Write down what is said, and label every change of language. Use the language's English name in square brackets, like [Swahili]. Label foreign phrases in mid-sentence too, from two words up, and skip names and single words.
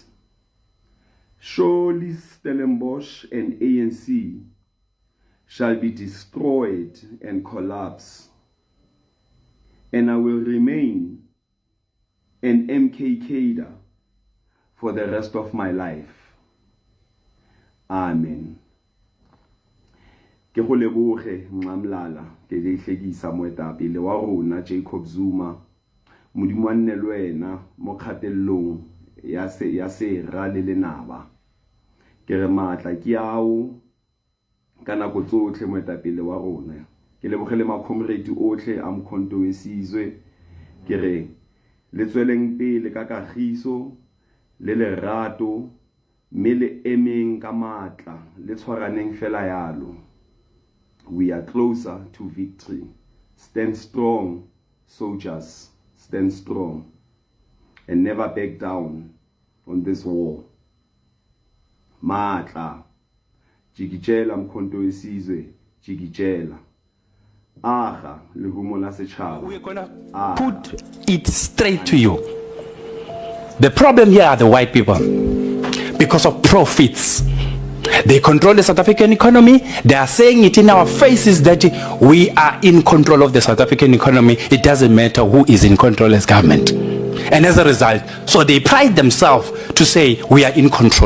[English] Surely Stellenbosch and ANC shall be destroyed and collapse, and I will remain an MK cadre for the rest of my life. Amen. [Tswana] Ke go leboge Nxamlala ke le hlekisa moetapele wa rona Jacob Zuma, modimo wa nne le wena mo kgatellong ya se ra le lenaba. Ke re matla ke ao ka nako tsotlhe moetapele wa rona. Ke lebogele makhomredi otlhe a Umkhonto weSizwe. Ke re le tsweleng pele ka kagiso le lerato, mme le emeng ka matla le tshwaraneng fela yalo. [English] We are closer to victory. Stand strong, soldiers, stand strong, and never back down on this war. [Tswana] Matla, jikijela Umkhonto weSizwe, jikijela. Aha, lehumo la setšhaba. [English] We're going to put it straight to you. The problem here are the white people. Because of profits. They control the South African economy. They are saying it in our faces that we are in control of the South African economy. It doesn't matter who is in control as government. And as a result, so they pride themselves to say we are in control.